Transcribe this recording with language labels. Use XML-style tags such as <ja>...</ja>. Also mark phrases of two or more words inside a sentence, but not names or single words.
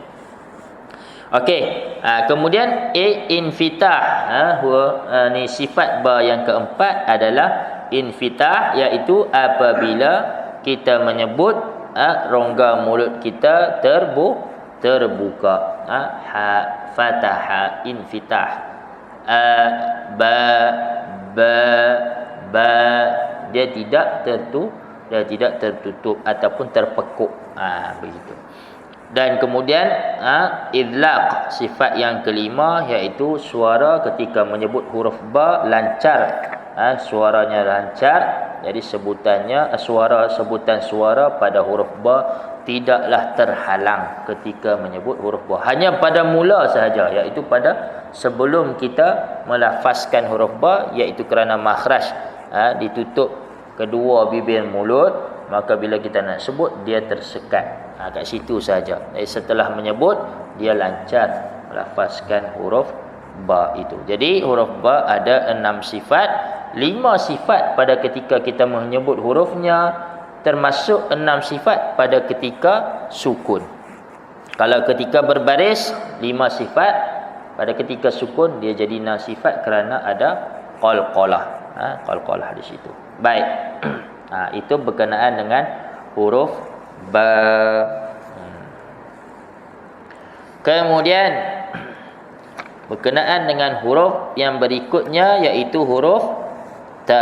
<ms>Okey, kemudian infitah, ni sifat ba yang keempat adalah infitah, iaitu apabila kita menyebut rongga mulut kita terbuka. Fataha, infitah. Ba dia tidak tertutup ataupun terpekuk. Begitu. Dan kemudian idlaq, sifat yang kelima, iaitu suara ketika menyebut huruf ba lancar. Suaranya lancar. Jadi sebutan suara pada huruf ba tidaklah terhalang ketika menyebut huruf ba. Hanya pada mula sahaja, iaitu pada sebelum kita melafazkan huruf ba, iaitu kerana makhraj ditutup kedua bibir mulut, maka bila kita nak sebut dia tersekat. Kat situ saja. Jadi setelah menyebut, dia lancar melafazkan huruf ba itu. Jadi huruf ba ada 6 sifat, 5 sifat pada ketika kita menyebut hurufnya, termasuk 6 sifat pada ketika sukun. Kalau ketika berbaris 5 sifat, pada ketika sukun dia jadi 6 sifat kerana ada qalqalah. Qalqalah di situ. Baik. Itu berkenaan dengan huruf ba. Kemudian berkenaan dengan huruf yang berikutnya, iaitu huruf ta.</ms>